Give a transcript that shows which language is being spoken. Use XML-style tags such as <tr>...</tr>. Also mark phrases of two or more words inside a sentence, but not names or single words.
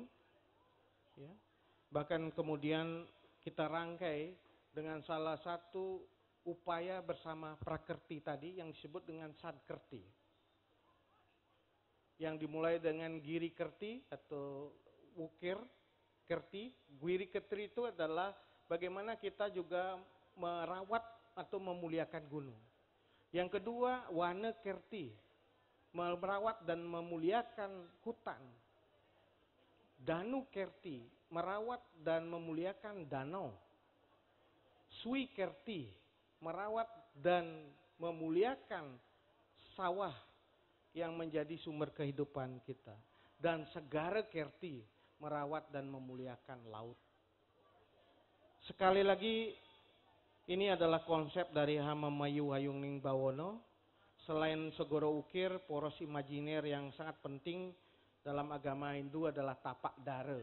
<id>Ya. Bahkan kemudian kita rangkai dengan salah satu upaya bersama prakerti tadi yang disebut dengan sadkerti. Yang dimulai dengan giri kerti atau ukir, kerti. Gwiri ketri itu adalah bagaimana kita juga merawat atau memuliakan gunung. Yang kedua, wana kerti, merawat dan memuliakan hutan. Danu kerti, merawat dan memuliakan danau. Sui kerti, merawat dan memuliakan sawah yang menjadi sumber kehidupan kita. Dan segara kerti, merawat dan memuliakan laut. Sekali lagi, ini adalah konsep dari Hamamayu Hayung Ning Bawono. Selain segoro ukir, poros imajiner yang sangat penting dalam agama Hindu adalah tapak dara.</id>